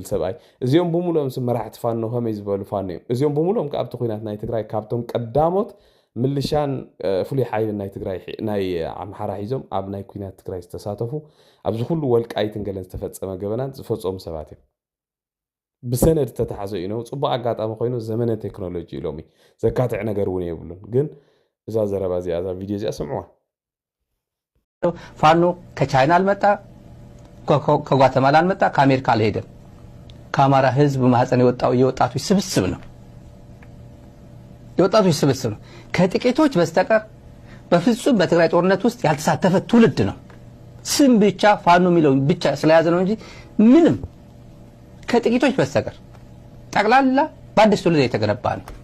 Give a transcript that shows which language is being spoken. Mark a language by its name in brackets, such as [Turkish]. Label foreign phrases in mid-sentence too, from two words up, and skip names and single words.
[Tigrinya] ሰብኣይ እዚኦም ብሙሎም መራሕቲ ፋኖ ከመይ ዝበሉ ፋኖ እዮም እዚኦም ብሙሎም ካብቲ ኩናት ናይ ትግራይ ካብቶም ቀዳሞት ምልሻን ፍሉይ ሓይልን ናይ ትግራይ ናይ ኣምሓራ ሒዞም ኣብ ናይ ኩናት ትግራይ ዝተሳተፉ ኣብዚ ኩሉ ወልቃይትን ገለን ዝተፈፀመ ገበናት ዝፈፀሙ ሰባት እዮም ብሰነድ ተተሓዘ እዩ ነው ጽቡቅ አጋጣሚ ኮይኑ ዘመነ ቴክኖሎጂ ኢሎሚ ዘካትዕ ነገር እውን የብሉን ግን እዛ ዘረባ እዚኣ እዛ ቪድዮ እዚኣ ስምዑዋ [Amharic] ፋኖ ከቻይና አልመጣ ከጓተማላ አልመጣ ከአሜሪካ አልሄደም ከአማራ ህዝብ ማህፀን የወጣቶች ስብስብ ነው የወጣቶች ስብስብ ነው ከጥቂቶች በስተቀር በፍጹም በትግራይ ጦርነት ውስጥ ያልተሳተፈ ትውልድ ነው ስም ብቻ ፋኖ የሚለው ብቻ ስለያዘ ነው እንጂ ምንም ከጥቂቶች በስተቀር ጠቅላላ በአዲስ ትውልድ የተገነባ ነው